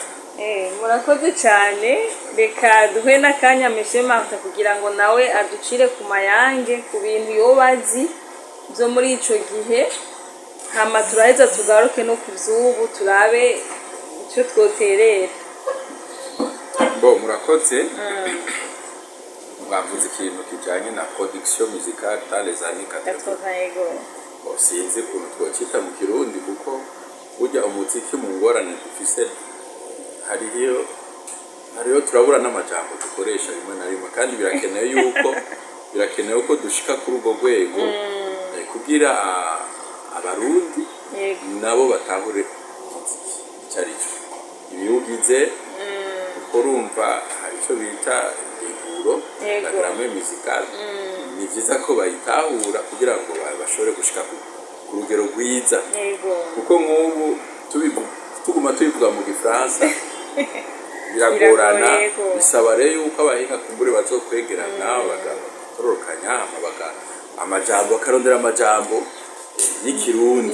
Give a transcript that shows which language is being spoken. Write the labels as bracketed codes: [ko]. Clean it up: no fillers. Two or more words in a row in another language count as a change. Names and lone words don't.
[rn] murakoze cyane reka duhe n'akanya Monsieur Martin kugira ngo nawe aducire ku mayange ku bintu yobazi byo muri ico gihe hama turaheza tugaruke no ku by'ubu turabe icyo twoterera murakoze bavuze ikintu kijanye na [fr] production musicale dans les années 80 [rn] sinzi ukuntu twocita mu kirundi kuko burya umuziki mu ngorane dufise hariyo turabura n'amajambo dukoresha rimwe na rimwe kandi birakenewe ko dushika kuri urwo rwego kugira abarundi nabo batahure umuziki icyo ari cyo ibiwugize kuko urumva hari icyo bita [fr] la grammaire musicale [rn] ni byiza ko bayitahura kugira ngo bashobore gushika ku rugero rwiza kuko nk'ubu tuguma tubivuga mu gifaransa biragorana bisaba rero yuko abahinga kumbure bazokwegerana bagatororokanya amajambo bakarondera amajambo y'ikirundi